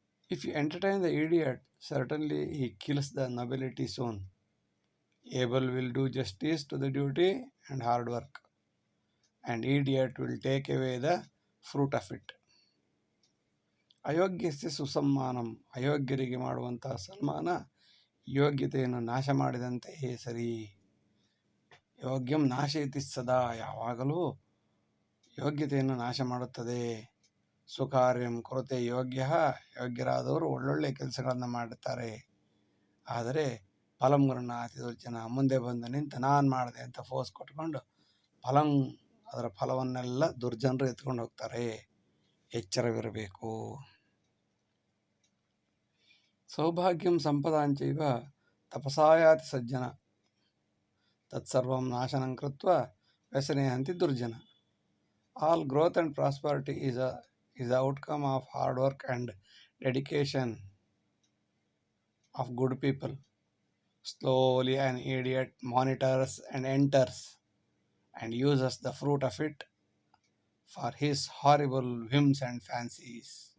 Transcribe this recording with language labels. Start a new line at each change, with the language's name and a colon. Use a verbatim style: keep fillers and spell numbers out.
English: If you entertain the idiot, certainly he kills the nobility soon. Abel will do justice to the duty and hard work, and idiot will take away the fruit of it.
Sanskrit: ಅಯೋಗ್ಯಸ್ಯ ಸುಸಮ್ಮಾನಂ,
Kannada: ಅಯೋಗ್ಯರಿಗೆ ಮಾಡುವಂತಹ ಸನ್ಮಾನ ಯೋಗ್ಯತೆಯನ್ನು ನಾಶ ಮಾಡಿದಂತೆಯೇ ಸರಿ.
Sanskrit: ಯೋಗ್ಯಂ ನಾಶಯತಿ ಸದಾ,
Kannada: ಯಾವಾಗಲೂ ಯೋಗ್ಯತೆಯನ್ನು ನಾಶ ಮಾಡುತ್ತದೆ.
Sanskrit: ಸುಕಾರ್ಯಂ ಕೊರತೆ ಯೋಗ್ಯ,
Kannada: ಯೋಗ್ಯರಾದವರು ಒಳ್ಳೊಳ್ಳೆ ಕೆಲಸಗಳನ್ನು ಮಾಡುತ್ತಾರೆ. ಆದರೆ ಫಲಂಗಳನ್ನ ಅತಿ ಜನ ಮುಂದೆ ಬಂದು ನಿಂತು ನಾನು ಮಾಡಿದೆ ಅಂತ ಫೋರ್ಸ್ ಕೊಟ್ಕೊಂಡು ಫಲಂ ಅದರ ಫಲವನ್ನೆಲ್ಲ ದುರ್ಜನರು ಎತ್ಕೊಂಡು ಹೋಗ್ತಾರೆ. ಎಚ್ಚರವಿರಬೇಕು.
Sanskrit: ಸೌಭಾಗ್ಯಂ ಸಂಪದಾಂಚೈವ ತಪಸಾಯಾತಿ ಸಜ್ಜನ. ತತ್ಸರ್ವಂ ನಾಶನಂ ಕೃತ್ವ ವ್ಯಸನೆ ಹಂತಿ ದುರ್ಜನ.
English: All growth and prosperity is a is outcome of hard work and dedication of good people. Slowly an idiot monitors and enters and uses the fruit of it for his horrible whims and fancies.